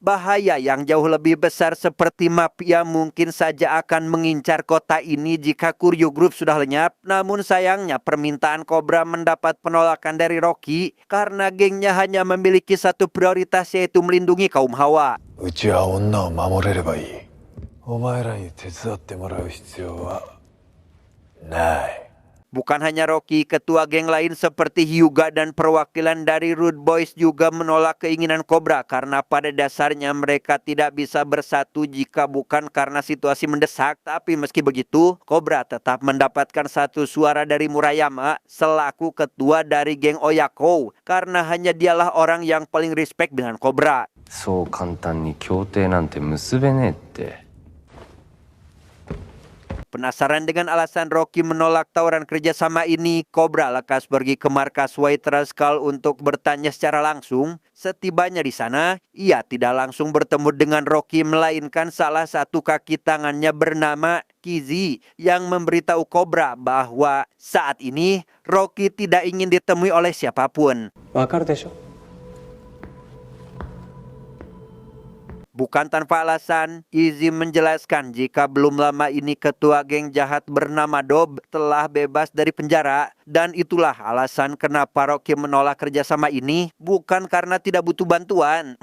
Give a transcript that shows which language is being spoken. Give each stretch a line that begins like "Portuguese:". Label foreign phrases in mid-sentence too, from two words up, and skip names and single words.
Indonesian: Bahaya yang jauh lebih besar seperti mafia mungkin saja akan mengincar kota ini jika Kuryu Group sudah lenyap. Namun sayangnya permintaan Cobra mendapat penolakan dari Rocky karena gengnya hanya memiliki satu prioritas, yaitu melindungi kaum hawa.
Japanese: うちは女を守れればいい。お前らに手伝ってもらう必要はない。
Indonesian: Bukan hanya Rocky, ketua geng lain seperti Hyuga dan perwakilan dari Rude Boys juga menolak keinginan Cobra karena pada dasarnya mereka tidak bisa bersatu jika bukan karena situasi mendesak. Tapi meski begitu, Cobra tetap mendapatkan satu suara dari Murayama selaku ketua dari geng Oyako karena hanya dialah orang yang paling respect dengan Cobra.
Japanese: そう簡単に協定なんて結べねえって。
Indonesian: Penasaran dengan alasan Rocky menolak tawaran kerjasama ini, Cobra lekas pergi ke markas White Rascal untuk bertanya secara langsung. Setibanya di sana, ia tidak langsung bertemu dengan Rocky, melainkan salah satu kaki tangannya bernama Kizi yang memberitahu Cobra bahwa saat ini Rocky tidak ingin ditemui oleh siapapun.
Japanese: わかるでしょ
Indonesian: Bukan tanpa alasan, Izzy menjelaskan jika belum lama ini ketua geng jahat bernama Dob telah bebas dari penjara. Dan itulah alasan kenapa Rocky menolak kerjasama ini, bukan karena tidak butuh bantuan.